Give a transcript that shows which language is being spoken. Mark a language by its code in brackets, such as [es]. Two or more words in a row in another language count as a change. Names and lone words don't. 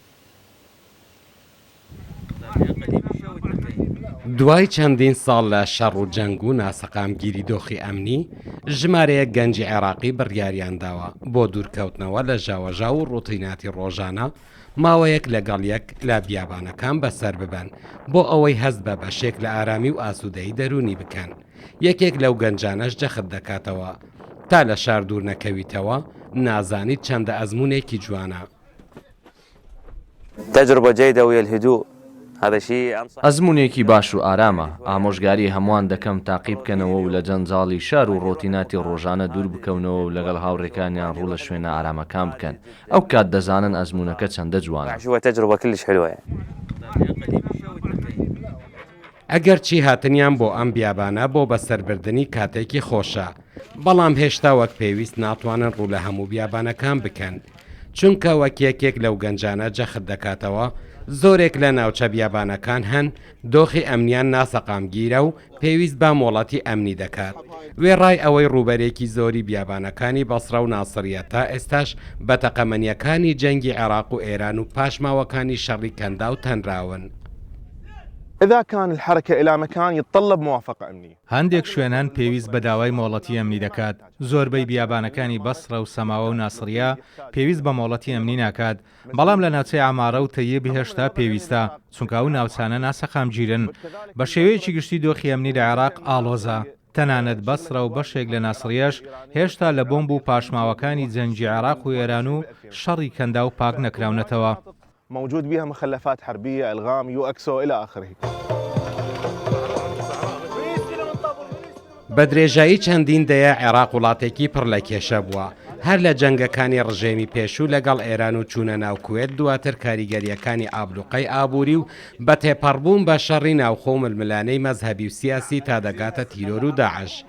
[ckb] دوای چەندین ساڵ لە شەڕ و جەنگ و ناسەقامگیری دۆخی ئەمنی ژمارەیەک گەنجی عێراقی بڕیاریان داوە بۆ دوورکەوتنەوە لە ژاوەژا و ڕوتیناتی ڕۆژانە ماوەیەک لەگەڵ یەک لە بیابانەکان بەسەر ببەن بۆ ئەوەی هەست بە بەشێک لە ئارامی و ئاسوودەی دەرونی بکەن. یەکێک لەو گەنجانەش جەخت دەکاتەوە تا لە شار دوور نەکەویتەوە نازانیت چەندە ئەزمونێکی جوانە. [ar] تجربة جيدة ويا الهدوء هذا شيء [ckb] ئەزمونێکی باش و ئارامە ئامۆژگاری هەمووان دەکەم تاقی بکەنەوە و لە جەنجاڵی شار و ڕۆتیناتی ڕۆژانە دوور بکەونەوە و لەگەڵ هاوڕێکانیان ڕوو لە شوێنە ئارامەکان بکەن ئەو کات دەزانن ئەزمونەکە چەندە جوانە. [ar] تجربة كلش حلوة. [ckb] ئەگەر چی هاتنیان بۆ ئەم بیابانە بۆ بەسەربردنی کاتێکی خۆشە بەڵام هێشتا وەک پێویست ناتوانن ڕوو لە هەموو بیابانەکان بکەن چونکە وەک یەکێک لەو گەنجانە جەخت دەکاتەوە زۆرێک لە ناوچە بیابانەکان هەن دۆخی ئەمنیان ناسەقامگیرە و پێویست بە مۆڵەتی ئەمنی دەکات. وێڕای ئەوەی ڕوبەرێکی زۆری بیابانەکانی بەسرە و ناسریە تا ئێستاش بە تەقەمەنیەکانی جەنگی عێراق و ئێران و پاشماوەکانی شەڕی کەندا و تەنراون. [ar] إذا كان الحركة إلى مكان يتطلب موافقة أمنية. [ckb] هەندێک شوێنان پێویست بە داوای مۆڵەتی ئەمنی دەکات. زۆربەی بیابانەکانی بەسرە و سەماوە و ناسریە پێویست بە مۆڵەتی ئەمنی ناکات. بەڵام لە ناوچەی ئامارە و تەیە هێشتا پێویستە چونکە ئەو ناوچانە ناسەقامگیرن. بە شێوەیەکی گشتی دۆخی ئەمنی لە عێراق ئاڵۆزە. تەنانەت بەسرە و بەشێک لە ناسریەش هێشتا لە بۆمب و پاشماوەکانی جەنگی عێراق و ئێران و شەڕی کەندا و پاک نەکراونەتەوە. [ar] موجود بها مخلفات حربية ألغام يوأكسو إلى آخره. [ckb] بە درێژایی چەندین دەیە عێراق وڵاتێکی پڕ لە کێشە بووە هەر لە جەنگەکانی ڕژێمی پێشوو لەگەڵ ئێران و چوونە ناو کوێت دواتر کاریگەریەکانی ئابلوقەی ئابووری و بە تێپەڕبوون بە شەڕی ناوخۆ ململانەی مەزهەبی و سیاسی تا دەگاتە تیرۆر و داعش.